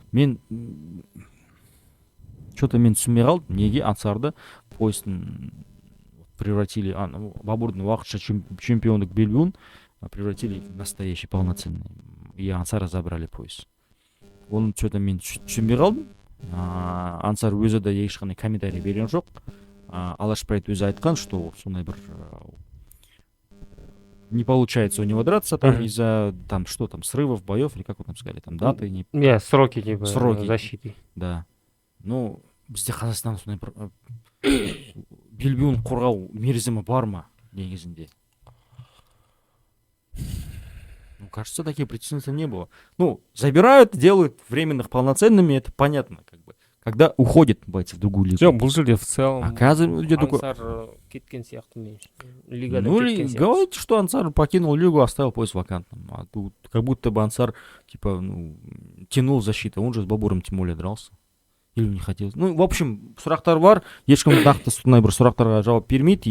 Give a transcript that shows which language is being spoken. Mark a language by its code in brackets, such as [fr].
[kk] Мен что-то мен түсінбей қалдым, неге Ансарды поясын превратили, Бабурдың уақытша чемпиондық белбеуін [ru] превратили в настоящий полноценный. И Ансара забрали пояс. [kk] Оны что-то мен түсінбей қалдым. Ансар өзі де ешқандай комментарий берген жоқ. Алаш Прайд өзі айтқан, [ru] что сондай бір не получается у него драться там из-за там что там срывов боев или как вы там сказали, там даты не. Сроки типа защиты. Да. [kk] Ну, бізде Қазақстан сондай бір белбеуін қорғау мерзімі бар ма негізінде? [ru] Ну, кажется, таких прецедентов не было. Ну, забирают, делают временных полноценными, это понятно, как бы. Когда уходят бойцы в другую лигу. [kk] Жоқ, бұл жерде [ru] в целом [kk] Ансар кеткен сияқты мен. Лигада кеткен сияқты. [ru] Говорите, что Ансар покинул лигу, оставил пояс вакантным. А тут как будто бы Ансар типа тянул защиту. Он же с Бабуром тем более дрался. Или не хотел. Ну, в общем, [kk] сұрақтар бар. Ешкім нақты сондай бір сұрақтарға жауап бермейді.